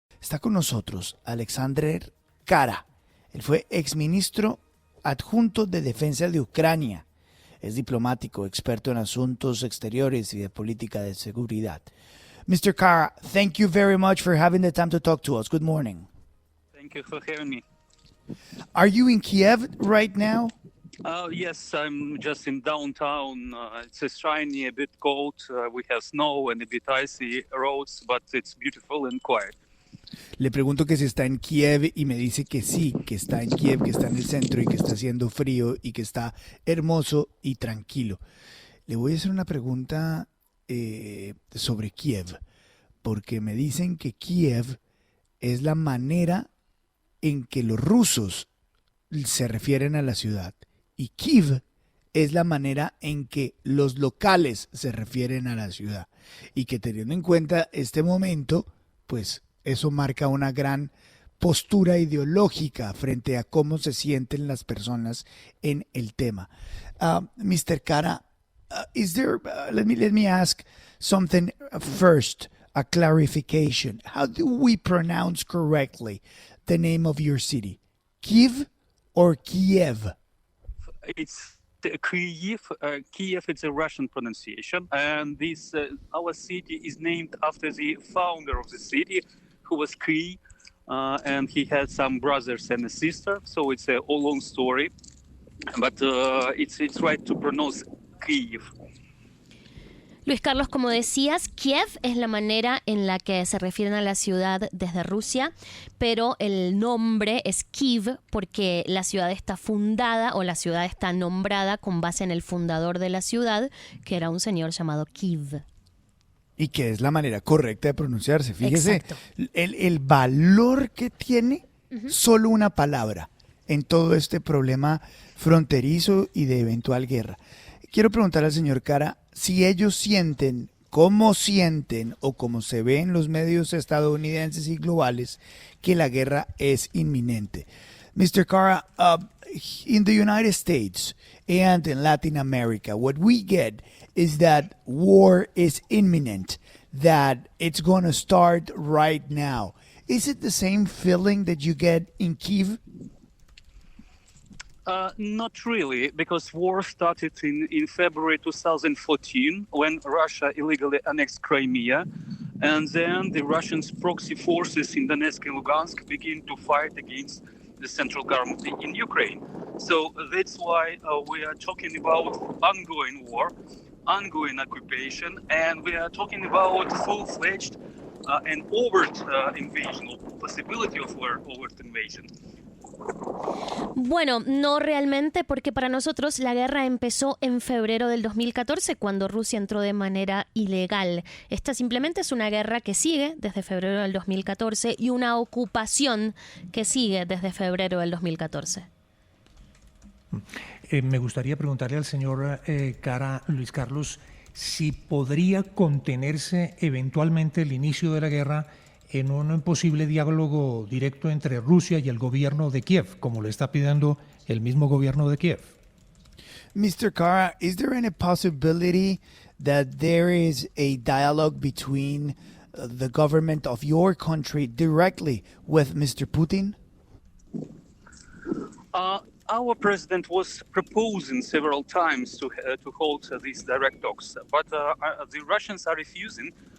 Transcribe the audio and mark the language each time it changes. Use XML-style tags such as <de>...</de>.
<es>Está con nosotros Alexander Khara. Él fue exministro adjunto de Defensa de Ucrania. Es diplomático, experto en asuntos exteriores y de política de seguridad.</es> <en>Mr. Khara, thank you very much for having the time to talk to us. Good morning. Thank you for having me. Are you in Kiev right now? Yes, I'm just in downtown. It's shiny, a bit cold. We have snow and a bit icy roads, but it's beautiful and quiet.</en> <es>Le pregunto que si está en Kiev y me dice que sí, que está en Kiev, que está en el centro y que está haciendo frío y que está hermoso y tranquilo. Le voy a hacer una pregunta sobre Kiev, porque me dicen que Kiev es la manera en que los rusos se refieren a la ciudad y Kiev es la manera en que los locales se refieren a la ciudad y que teniendo en cuenta este momento, pues eso marca una gran postura ideológica frente a cómo se sienten las personas en el tema.</es> <en>Mr. Khara, is there? Let me ask something first. A clarification. How do we pronounce correctly the name of your city? Kiev or Kiev? It's Kyiv. Kiev, it's a Russian pronunciation. And this our city is named after the founder of the city, who was Kyi, and he had some brothers and a sister. So it's a long story. But it's right to pronounce Kyiv.</en> <es>Luis Carlos, como decías, Kiev es la manera en la que se refieren a la ciudad desde Rusia, pero el nombre es Kyiv porque la ciudad está fundada o la ciudad está nombrada con base en el fundador de la ciudad, que era un señor llamado Kyiv. Y que es la manera correcta de pronunciarse. Fíjese Exacto. el valor que tiene solo una palabra en todo este problema fronterizo y de eventual guerra. Quiero preguntar al señor Khara si ellos sienten o como se ve en los medios estadounidenses y globales que la guerra es inminente.</es> <en>Mr. Khara, in the United States and in Latin America, what we get is that war is imminent, that it's going to start right now. Is it the same feeling that you get in Kyiv? Not really, because war started in February 2014 when Russia illegally annexed Crimea, and then the Russian proxy forces in Donetsk and Lugansk began to fight against the central government in Ukraine. So that's why we are talking about ongoing war, ongoing occupation, and we are talking about full-fledged and overt invasion, or possibility of overt invasion. Bueno, no realmente, porque para nosotros la guerra empezó en febrero del 2014, cuando Rusia entró de manera ilegal. Esta simplemente es una guerra que sigue desde febrero del 2014 y una ocupación que sigue desde febrero del 2014. Me gustaría preguntarle al señor Khara, Luis Carlos, si podría contenerse eventualmente el inicio de la guerra en un posible diálogo directo entre Rusia y el gobierno de Kiev, como le está pidiendo el mismo gobierno de Kiev. Mr. Khara, is there any possibility that there is a dialogue between the government of your country directly with Mr. Putin? Our president was proposing several times to hold these direct talks, but the Russians are refusing.</en>